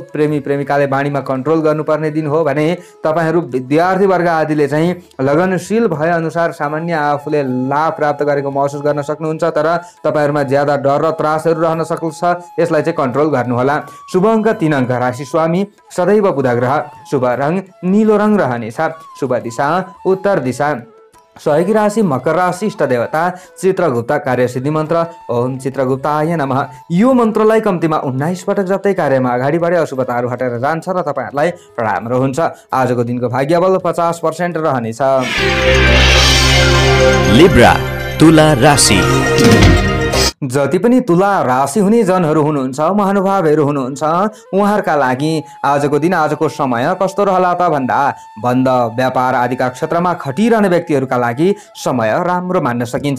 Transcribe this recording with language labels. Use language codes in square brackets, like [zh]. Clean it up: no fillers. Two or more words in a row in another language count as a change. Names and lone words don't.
[ne] प्रेमी प्रेमिकाले बाणीमा कन्ट्रोल गर्नुपर्ने दिन हो भने तपाईँहरू विद्यार्थी वर्ग आदिले चाहिँ लगनशील भए अनुसार सामान्य आफूले लाभ प्राप्त गरेको महसुस गर्न सक्नुहुन्छ। तर तपाईँहरूमा ज्यादा डर र त्रासहरू रहन सक्छ। यसलाई चाहिँ कन्ट्रोल गर्नुहोला। शुभ अङ्क 3 अङ्क। राशि स्वामी सदैव बुध ग्रह। शुभ रङ नीलो रङ रहनेछ। शुभ दिशा उत्तर दिशा। सहयोगी राशि मकर राशि। इष्ट देवता चित्रगुप्त। कार्यसिद्धि मन्त्र [sa] ओम चित्रगुप्ताय नमः। [ne] यो मन्त्रलाई कम्तीमा 19 पटक जप्दै कार्यमा अगाडि बढे अशुभताहरू हटेर जान्छ र तपाईँहरूलाई राम्रो हुन्छ। आजको दिनको भाग्यबल 50% रहनेछ। लिब्रा तुला राशि। जति पनि तुला राशि हुने जनहरू हुनुहुन्छ, महानुभावहरू हुनुहुन्छ, उहाँहरूका लागि आजको दिन आजको समय कस्तो रहला त भन्दा बन्द व्यापार आदिका क्षेत्रमा खटिरहने व्यक्तिहरूका लागि समय राम्रो मान्न सकिन्छ।